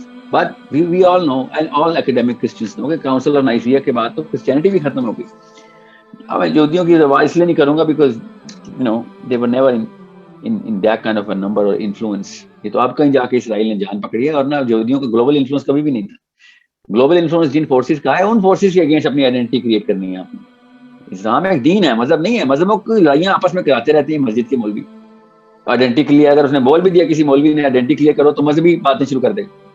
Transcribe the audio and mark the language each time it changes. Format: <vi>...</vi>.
<en>But we all know, and all academic Christians know,</en> <ur>کہ Council of Nicaea کے بعد تو Christianity بھی ختم ہو گئی. اب میں یہودیوں کی روایت اس لیے نہیں کروں گا because</ur> <en>they were never in that kind of a number or influence.</en> <ur>یہ تو اب کہیں جا کے اسرائیل نے جان پکڑی ہے, اور نا یہودیوں کا گلوبل انفلوئنس کبھی بھی نہیں تھا. گلوبل انفلوئنس جن فورسز کا ہے, ان فورسز کے اگینسٹ اپنی آئیڈینٹی کریٹ کرنی ہے آپ نے. اسلام ایک دین ہے, مذہب نہیں ہے. مذہبوں کی لڑائیاں آپس میں کراتے رہتے ہیں مسجد کے مولوی. آئیڈینٹی کلیئر, اگر اس نے بول بھی دیا کسی مولوی نے آئیڈینٹی کلیئر کرو, تو مذہبی باتیں شروع کر دے گا.</ur>